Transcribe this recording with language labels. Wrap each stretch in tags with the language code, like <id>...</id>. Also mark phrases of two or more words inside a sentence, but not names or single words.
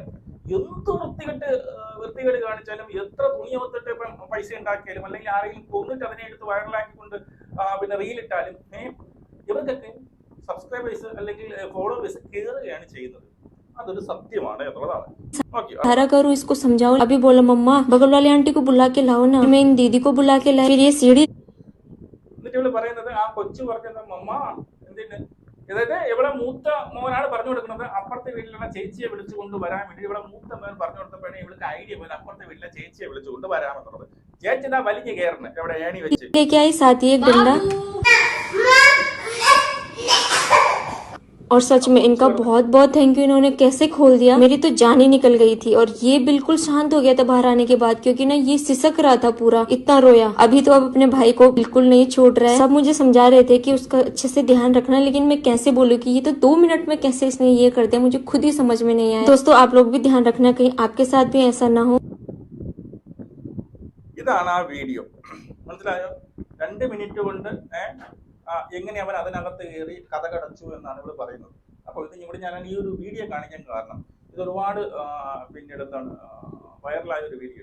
<ml>എന്ത് വൃത്തികേട് കാണിച്ചാലും, എത്ര തുണിയവത്തിട്ട് ഇപ്പം പൈസ ഉണ്ടാക്കിയാലും, അല്ലെങ്കിൽ ആരെങ്കിലും കൊന്നിട്ട് അതിനെ എടുത്ത് വൈറലാക്കിക്കൊണ്ട് പിന്നെ റീലിട്ടാലും ഇവർക്കൊക്കെ സബ്സ്ക്രൈബേഴ്സ് അല്ലെങ്കിൽ ഫോളോവേഴ്സ് കയറുകയാണ് ചെയ്യുന്നത്. അതൊരു സത്യമാണ് എന്നുള്ളതാണ്.</ml> <hi>धारा करो, इसको समझाओ. अभी बोला मम्मा बगल वाली आंटी को बुला के लाओ ना. मैं इन दीदी को बुला के लाई. फिर ये सीढ़ी</hi> <ml>എന്നിട്ട് ഇവള് പറയുന്നത്, ആ കൊച്ചു പറഞ്ഞത് മമ്മ എന്തിന്, അതായത് ഇവിടെ മൂത്ത മോനാണ് പറഞ്ഞു കൊടുക്കുന്നത് അപ്പുറത്തെ വീട്ടിലുള്ള ചേച്ചിയെ വിളിച്ചുകൊണ്ട് വരാൻ വേണ്ടി. ഇവിടെ മൂത്ത മോൻ പറഞ്ഞു കൊടുത്തപ്പോഴേ ഇവൾക്ക് ഐഡിയ പോലെ അപ്പുറത്തെ വീട്ടിലെ ചേച്ചിയെ വിളിച്ചുകൊണ്ട് വരാമെന്നുള്ളത്. ചേച്ചി ഇതാ വലിഞ്ഞ് കയറുന്നത് എവിടെ ഏണി വെച്ച്.</ml> <hi>लेके आई साथ ही एक डंडा. और सच में इनका बहुत बहुत</hi> <en>thank you.</en> <hi>इन्होंने कैसे खोल दिया, मेरी तो जान ही निकल गई थी. और ये बिल्कुल शांत हो गया था बाहर आने के बाद, क्योंकि ना ये सिसक रहा था पूरा, इतना रोया. अभी तो अब अपने भाई को बिल्कुल नहीं छोड़ रहा है. सब मुझे समझा रहे थे कि उसका अच्छे से ध्यान रखना, लेकिन मैं कैसे बोलूं कि ये तो 2 मिनट में कैसे इसने ये कर दिया, मुझे खुद ही समझ में नहीं आया. दोस्तों आप लोग भी ध्यान रखना, कहीं आपके साथ भी ऐसा ना हो.</hi> <ml>ഇതാണ് ആ വീഡിയോ. മനസ്സിലായോ? 2 മിനിറ്റ് കൊണ്ട് എങ്ങനെ അവൻ അതിനകത്ത് കയറി കഥ കടച്ചു എന്നാണ് ഇവിടെ പറയുന്നത്. അപ്പോൾ ഇത് ഇവിടെ ഞാൻ ഈ ഒരു വീഡിയോ കാണിക്കാൻ കാരണം, ഇത് ഒരുപാട് പിന്നീട് എന്താണ് വൈറലായ ഒരു വീഡിയോ.</ml>